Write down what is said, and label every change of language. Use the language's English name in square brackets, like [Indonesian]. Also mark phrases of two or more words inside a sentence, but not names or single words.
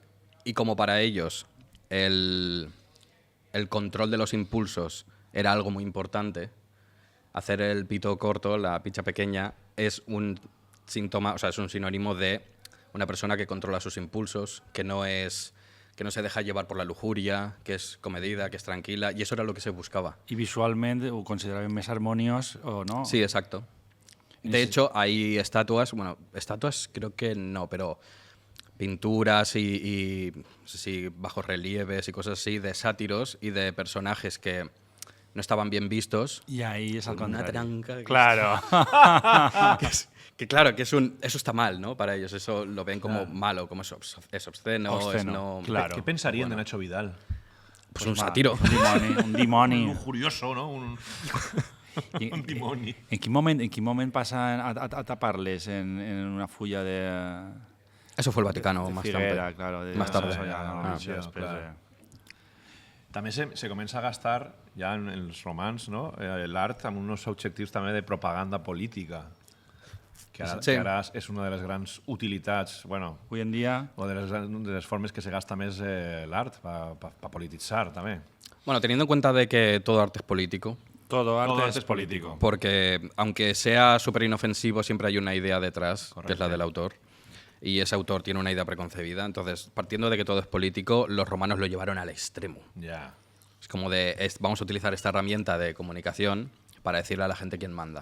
[Spanish] Y como para ellos el control de los impulsos era algo muy importante, hacer el pito corto, la picha pequeña, es un síntoma, o sea, es un sinónimo de una persona que controla sus impulsos, que no se deja llevar por la lujuria, que es comedida, que es tranquila, y eso era lo que se buscaba. [Catalan] I visualment ho consideraven més harmoniós o no? [Spanish] Sí, exacto. De hecho, hay estatuas, bueno, estatuas creo que no, pero pinturas y sí, bajos relieves y cosas así de sátiros y de personajes que no estaban bien vistos. [Catalan] I ahí és al [Spanish] Con una [Catalan] contrari. [Spanish] tranca que Claro. Que claro, que eso está mal, ¿no? Para ellos, eso lo ven como malo, como es obsceno, Obsceno, es no... claro. ¿Qué pensarían de Nacho Vidal? Pues un sátiro. [Catalan] Un dimoni. [Spanish] Un lujurioso, ¿no? [Catalan] Un dimoni. En quin moment passen a tapar-les en una fulla de... [Spanish] Eso fue el Vaticano [Catalan] de [Spanish] más [Catalan] figuera, [Spanish] tarde. claro. Más tarde. Claro. [Catalan] També se comença a gastar ja en els romans, no? L'art amb uns objectius també de propaganda política, que ara, Sí. que ara és una de les grans utilitats, bueno, [Spanish] Hoy en día... [Catalan] o de les formes que se gasta més l'art, per polititzar també. [Spanish] Bueno, teniendo en cuenta de que todo arte es político, Todo arte, Todo arte es es político. porque aunque sea súper inofensivo, siempre hay una idea detrás, que es la del autor. Y ese autor tiene una idea preconcebida. Entonces, partiendo de que todo es político, los romanos lo llevaron al extremo. [Catalan] Ja. [Spanish] Es como de, vamos a utilizar esta herramienta de comunicación para decirle a la gente quién manda.